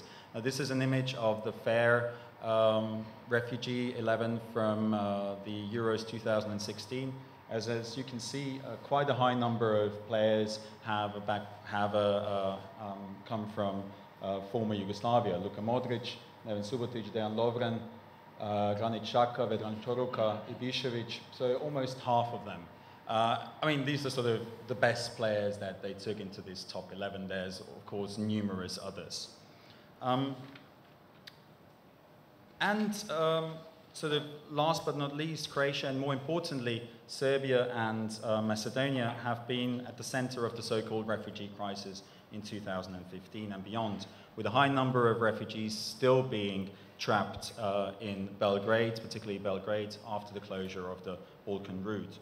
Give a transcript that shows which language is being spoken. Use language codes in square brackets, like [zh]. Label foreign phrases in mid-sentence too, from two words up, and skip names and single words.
[en] Now, this is an image of the fair refugee 11 from the Euros 2016. As you can see, quite a high number of players have come from former Yugoslavia. Luka Modric, Neven Subotic, Dejan Lovren, Granit Xhaka, Vedran Čoruka, Ibišević, so almost half of them. I mean, these are sort of the best players that they took into this top 11. There's, of course, numerous others. Sort of last but not least, Croatia, and more importantly, Serbia and Macedonia have been at the center of the so-called refugee crisis in 2015 and beyond, with a high number of refugees still being trapped in Belgrade, particularly Belgrade, after the closure of the Balkan route.